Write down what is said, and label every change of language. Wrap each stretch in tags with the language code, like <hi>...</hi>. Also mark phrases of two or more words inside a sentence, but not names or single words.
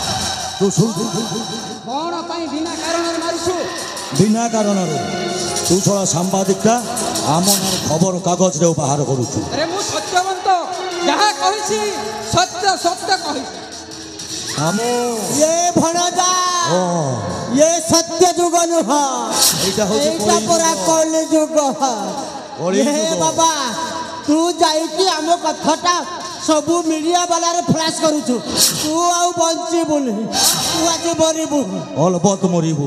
<or>କଣ ପାଇଁ ବିନା କାରଣରେ ମାରୁଛୁ ବିନା କାରଣରେ ତୁ ଛଡ଼ା ସାମ୍ବାଦିକଟା ଆମ ନାଁରେ ଖବର କାଗଜରେ ବାହାର କରୁଛୁ। ଆରେ ମୁଁ ସତ୍ୟବନ୍ତ, ଯାହା କହିଛି ସତ୍ୟ ସତ୍ୟ କହିଛି। ମାମୁଁ ଏ ଭଣଜା ଓ ଏ ସତ୍ୟ ଯୁଗ ନୁହଁ ଏଇଟା ହଉଛି ଏଟା ପୂରା କଳି ଯୁଗ कलि ये जुग। ବାବା ତୁ ଯାଇକି ଆମ କଥାଟା ସବୁ ମିଡ଼ିଆ ୱାଲା ରେ ଫ୍ଲାସ୍ କରୁଛୁ ତୁ ଆଉ ବଞ୍ଚିବୁନି ତୁ ଆଜ ମରିବୁ ଅଲବତ ମରିବୁ।</or>